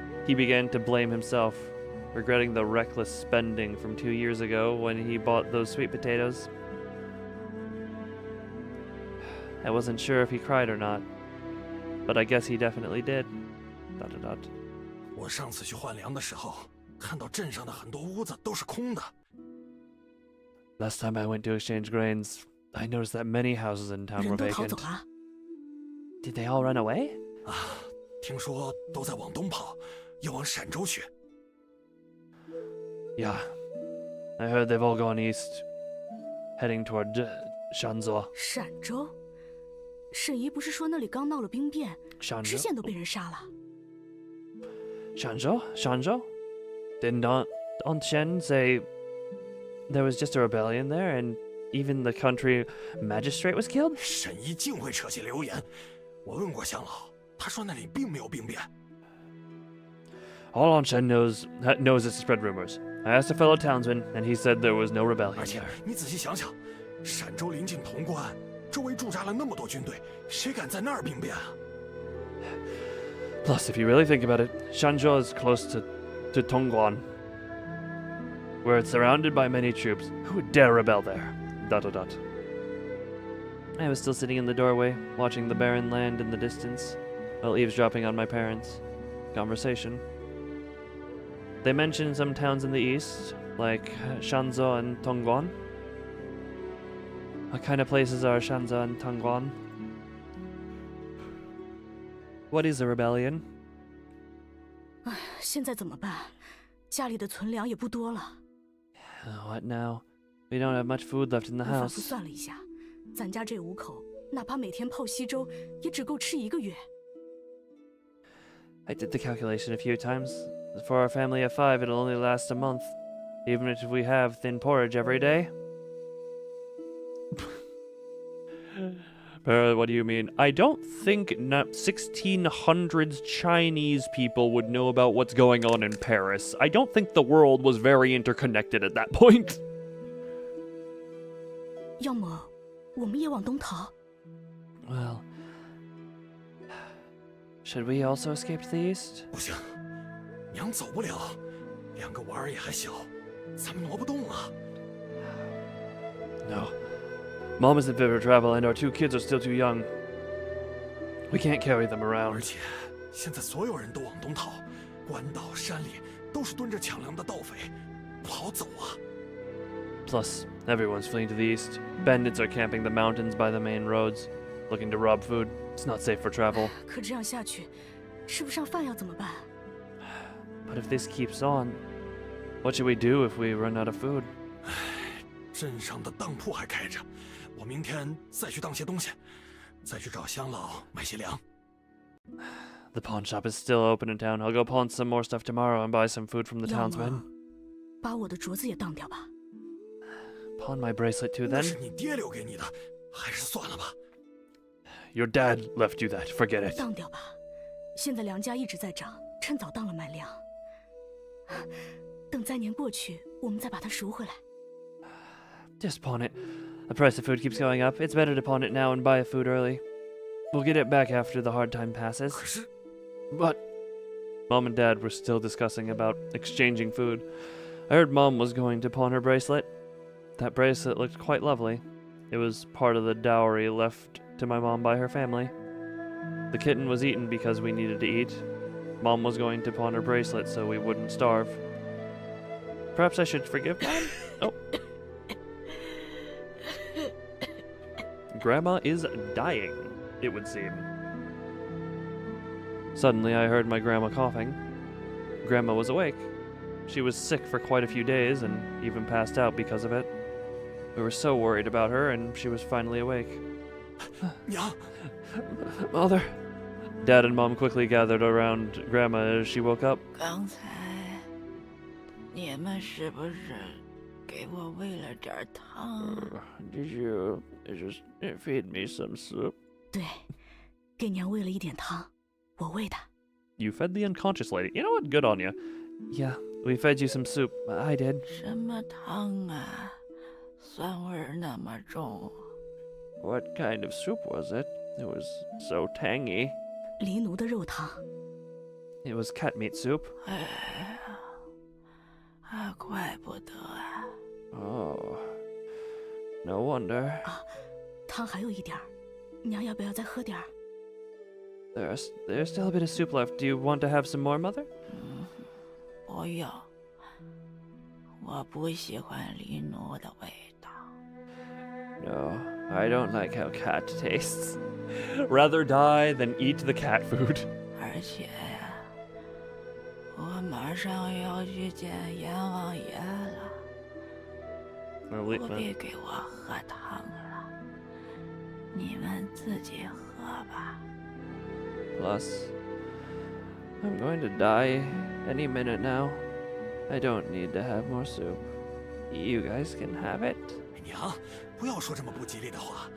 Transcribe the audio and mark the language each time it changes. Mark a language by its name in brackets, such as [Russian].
[English] He began to blame himself, regretting the reckless spending from 2 years ago when he bought those sweet potatoes. I wasn't sure if he cried or not, but I guess he definitely did. ... [Chinese] 我上次去换粮的时候，看到镇上的很多屋子都是空的。 [English] Last time I went to exchange grains, I noticed that many houses in town were [Chinese] 人都逃走 [English] vacant. [Chinese] 了。 [English] Did they all run away? [Chinese] 啊，听说都在往东跑，要往陕州去。 [English] Yeah, I heard they've all gone east, heading toward Shanzhou. [Chinese] 陕州，沈姨不是说那里刚闹了兵变，知县都被人杀了。 [English] Shanzhou? Didn't Aunt Shen say there was just a rebellion there and even the country magistrate was killed? [Chinese] 沈姨竟会扯些流言。我问过乡老，他说那里并没有兵变。 [English] All Aunt Shen knows is to spread rumors. I asked a fellow townsman, and he said there was no rebellion [Chinese] 而且 [English] there. [Chinese] 你仔细想想，陕州临近潼关，周围驻扎了那么多军队，谁敢在那儿兵变啊？ [English] Plus, if you really think about it, Shanzhou is close to Tongguan. We're surrounded by many troops. Who would dare rebel there? ... I was still sitting in the doorway, watching the barren land in the distance, while eavesdropping on my parents' conversation. They mentioned some towns in the east, like Shanzhou and Tongguan. What kind of places are Shanzhou and Tongguan? What is a rebellion? [Chinese] 现在怎么办？家里的存粮也不多了。 [English] What now? We don't have much food left in the [Chinese] 我反 [English] house. [Chinese] 复算了一下，咱家这5口，哪怕每天泡稀粥，也只够吃1个月。 [English] I did the calculation a few times. For our family of 5, it'll only last a month, even if we have thin porridge every day. What do you mean? I don't think 1600s Chinese people would know about what's going on in Paris. I don't think the world was very interconnected at that point. [Chinese] 要么我们也往东逃。 [English] Well, should we also escape to the east? [Chinese] 不行，娘走不了，2个娃儿也还小，咱们挪不动啊。 [English] No. Mom isn't fit for travel, and our 2 kids are still too young. We can't carry them [Chinese] 而 [English] around. [Chinese] 且现在所有人都往东逃，关岛、山里都是蹲着抢粮的盗匪，不好走啊。 [English] Plus, everyone's fleeing to the east. Bandits are camping the mountains by the main roads, looking to rob food. It's not safe for travel. [Chinese] 可这样下去，吃不上饭要怎么办？ [English] But if this keeps on, what should we do if we run out of food? [Chinese] 镇上的当铺还开着，我明天再去当些东西，再去找乡老买些粮。 [English] The pawn shop is still open in town. I'll go pawn some more stuff tomorrow and buy some food from the [Chinese] 要 [English] townsmen. [Chinese] 么把我的镯子也当掉吧。 [English] Pawn my bracelet too [Chinese] 那 [English] then? [Chinese] 是你爹留给你的，还是算了吧。 [English] Your dad left you that. Forget it. [Chinese] 当掉吧，现在粮价一直在涨，趁早当了买粮。等灾年过去，我们再把它赎回来。 [English] Just pawn it. The price of food keeps going up. It's better to pawn it now and buy food early. We'll get it back after the hard time passes. [Chinese] 可是 [English] But Mom and Dad were still discussing about exchanging food. I heard Mom was going to pawn her bracelet. That bracelet looked quite lovely. It was part of the dowry left to my mom by her family. The kitten was eaten because we needed to eat. Mom was going to pawn her bracelet so we wouldn't starve. Perhaps I should forgive Mom? Oh. Grandma is dying, it would seem. Suddenly, I heard my grandma coughing. Grandma was awake. She was sick for quite a few days and even passed out because of it. We were so worried about her, and she was finally awake. [Chinese] 娘， [English] Mother! Dad and Mom quickly gathered around Grandma as she woke up. [Chinese] 刚才你们是不是给我喂了点汤？ [English] Did you just feed me some soup? [Chinese] 对，给娘喂了一点汤，我喂的。 [English] You fed the unconscious lady. You know what? Good on you. Yeah, we fed you some soup. I did. [Chinese] 什么汤啊？酸味儿那么重。 [English] What kind of soup was it? It was so tangy. [Chinese] 黎奴的肉汤。 [English] It was cat meat soup. [Chinese] 哎呀，怪不得啊！ [English] Oh, no wonder. [Chinese] 汤还有一点儿，娘要不要再喝点儿？ [English] There's still a bit of soup left. Do you want to have some more, Mother? [Chinese] 不要，我不喜欢黎奴的味道。 [English] No, I don't like how cat tastes. Rather die than eat the cat food. [Chinese] 而且呀，我马上要去见阎王爷了，不必给我喝汤了，你们自己喝吧。 [English] Plus, I'm going to die any minute now. I don't need to have more soup. You guys can have it. [Chinese] 娘，不要说这么不吉利的话。